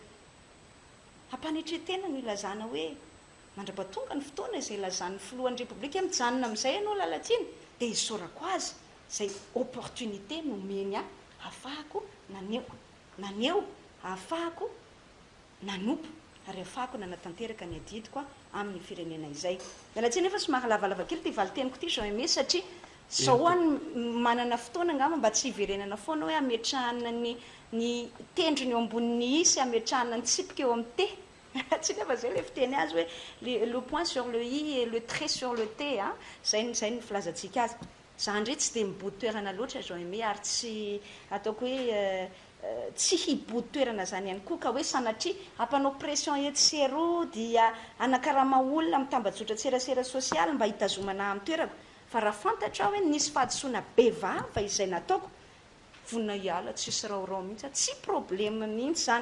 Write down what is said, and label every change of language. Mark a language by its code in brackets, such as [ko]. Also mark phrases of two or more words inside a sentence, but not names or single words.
[mg] Ampanetretena no ilazana hoe mandrapatonga ny fotoana izay ilazan'ny filohan'ny repoblika mijanona amin'izay ianao lalatiany, dia isorako azy izay opportunité nomeny ahafahako naneo ahafahako nanompo ary ahafahako nanatanteraka ny adidiko amin'ny firenena izay. Mialatsiny efa somary lavalava kely ty valiteniko ity Jean Aimé, satria zao any manana fotoana angamba mba tsy hiverenana foana hoe ametrahana ny tendrony eo ambonin'ny isy, ametrahana ny tsipika eo amin'ny te. Tsy nefa zay le fiteny azy hoe [fr] le point sur le i et le trait sur le t, [mg] zay ny filazantsika azy. Zany ndray tsy dia mibody toerana loatra Jean Aimé, ary tsy ataoko hoe tsy hibody toerana zany ihany koa ka hoe sanatria ampanao pression eto sy eroa dia anakarama olona mitambajotra tserasera sosialy mba hitazomana amin'ny toerako, fa raha fantatra hoe nisy fahadisoana bevava izay nataoko, vonina hiala tsisy raorao mihitsy, tsy problème mihitsy zany.